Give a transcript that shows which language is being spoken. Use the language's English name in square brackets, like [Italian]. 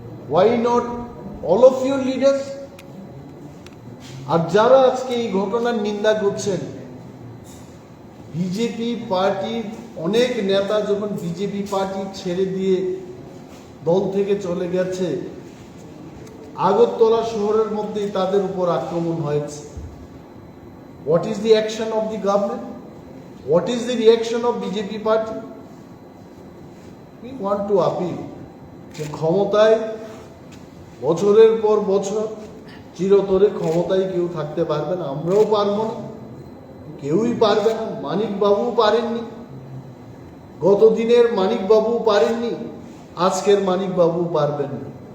[English] Why not all of your leaders? [Bangla] আর যারা আজকে এই ঘটনার নিন্দা করছেন, বিজেপি পার্টির অনেক নেতা যখন বিজেপি পার্টি ছেড়ে দিয়ে দল থেকে চলে গেছে, আগরতলা শহরের মধ্যেই তাদের উপর আক্রমণ হয়েছে। [English] What is the action of the government? What is the reaction of BJP party? We want to appeal [Bangla] যে ক্ষমতায় বছরের পর বছর চিরতরে ক্ষমতায় কেউ থাকতে পারবে না। আমরাও পারবো না, কেউই পারবে না। মানিক বাবু পারেননি, গত দিনের মানিক বাবু পারেননি, আজকের মানিক বাবু পারবেন না।